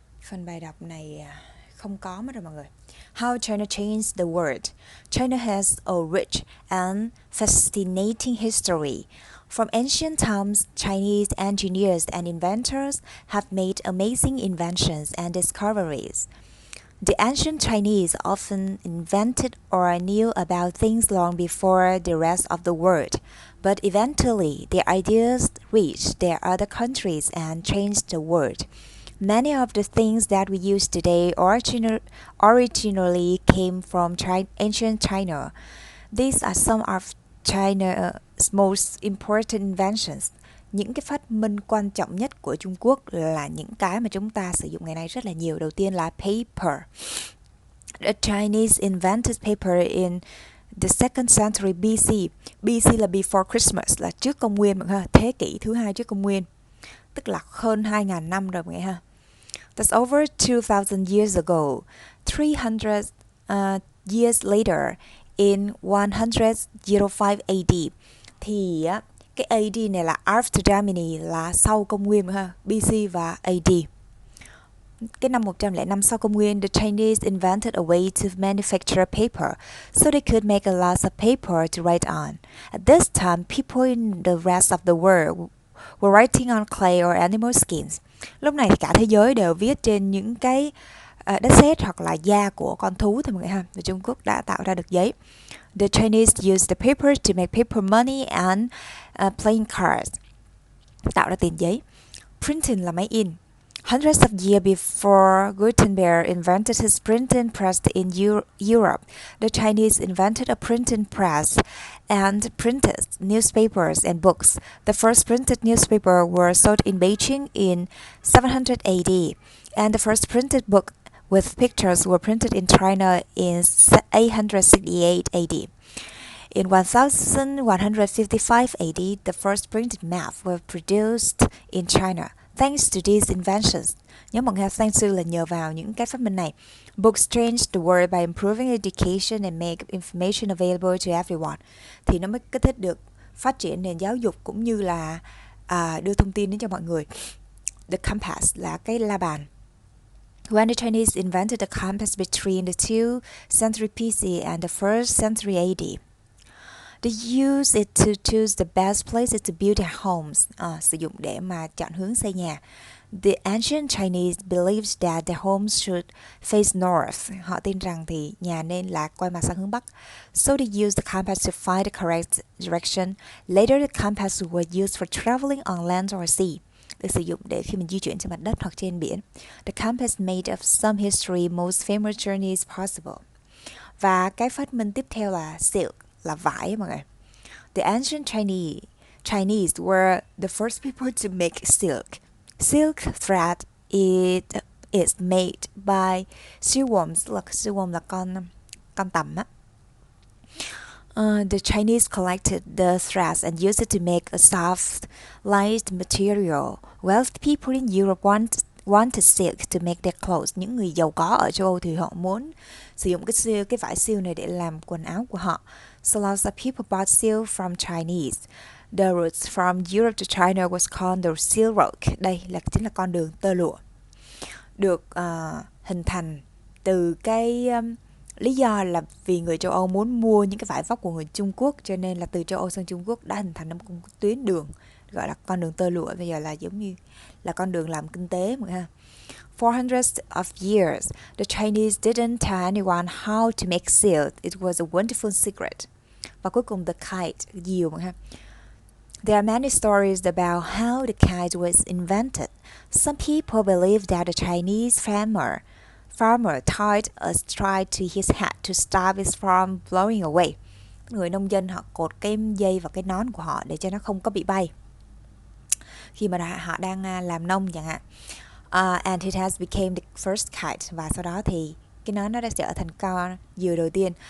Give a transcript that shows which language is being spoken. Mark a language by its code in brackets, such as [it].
[vi] Phần bài đọc này không có mất rồi mọi người. [en] How China Changed the World. China has a rich and fascinating history. From ancient times, Chinese engineers and inventors have made amazing inventions and discoveries. The ancient Chinese often invented or knew about things long before the rest of the world, but eventually their ideas reached their other countries and changed the world. Many of the things that we use today originally came from ancient China. These are some of China's most important inventions. [vi] Những cái phát minh quan trọng nhất của Trung Quốc là những cái mà chúng ta sử dụng ngày nay rất là nhiều. Đầu tiên là paper. [en] The Chinese invented paper in the 2nd century BC. [vi] BC là before Christmas, là trước công nguyên mọi người ha. Thế kỷ thứ 2 trước công nguyên. Tức là hơn 2.000 năm rồi mọi người ha. [en] That's over 2,000 years ago. 300 years later, in 105 AD. Thì cái AD này là after Germany, là sau công nguyên ha, BC và AD. [vi] Cái năm 105 sau công nguyên, [en] the Chinese invented a way to manufacture paper, so they could make a lot of paper to write on. At this time, people in the rest of the world were writing on clay or animal skins. [vi] Lúc này thì cả thế giới đều viết trên những cái đất sét hoặc là da của con thú thôi mọi người ha. Và Trung Quốc đã tạo ra được giấy. [en] The Chinese used the paper to make paper money and playing cards. [vi] Tạo ra tiền giấy. Printing là máy in. [en] Hundreds of years before Gutenberg invented his printing press in Europe, the Chinese invented a printing press and printed newspapers and books. The first printed newspaper were sold in Beijing in 700 AD, and the first printed book with pictures were printed in China in 868 AD. In 1155 AD, the first printed maps were produced in China. Thanks to these inventions, [vi] nhớ mọi người thanks to là nhờ vào những cái phát minh này. [en] Books changed the world by improving education and make information available to everyone. [vi] Thì nó mới kích thích được phát triển nền giáo dục cũng như là đưa thông tin đến cho mọi người. The compass là cái la bàn. [en] When the Chinese invented the compass between the 2nd century BC and the 1st century AD. They use it to choose the best places to build their homes. [vi] Sử dụng để mà chọn hướng xây nhà. [en] The ancient Chinese believed that their homes should face north. [vi] Họ tin rằng thì nhà nên là quay mặt sang hướng Bắc. [en] So they used the compass to find the correct direction. Later, the compass was used for traveling on land or sea. [vi] Được sử dụng để khi mình di chuyển trên mặt đất hoặc trên biển. [en] The compass made of some history most famous journeys possible. [vi] Và cái phát minh tiếp theo là silk, là vải mọi người. [en] The ancient Chinese were the first people to make silk. Silk thread is made by silkworms. [vi] Silkworm là con tằm á. [en] The Chinese collected the threads and used it to make a soft, light material. Wealthy people in Europe wanted silk to make their clothes. [vi] Những người giàu có ở châu Âu thì họ muốn sử dụng cái vải silk này để làm quần áo của họ. [en] So lots of people bought silk from Chinese. The route from Europe to China was called the Silk Road. [vi] Đây chính là con đường tơ lụa. Được hình thành từ cái lý do là vì người châu Âu muốn mua những cái vải vóc của người Trung Quốc, cho nên là từ châu Âu sang Trung Quốc đã hình thành một tuyến đường gọi là con đường tơ lụa. Bây giờ là giống như là con đường làm kinh tế mọi người ha. [en] For hundreds of years, the Chinese didn't tell anyone how to make silk. It was a wonderful secret. [vi] Và cuối cùng the kite, diều mọi người ha. [en] There are many stories about how the kite was invented. Some people believe that the Chinese farmer tied a string to his hat to stop it from blowing away. [vi] Người nông dân họ cột cái dây vào cái nón của họ để cho nó không có bị bay khi mà họ đang làm nông chẳng hạn. [en] And it has become the first kite. [vi] Và sau đó thì cái nón nó đã trở thành con diều đầu tiên.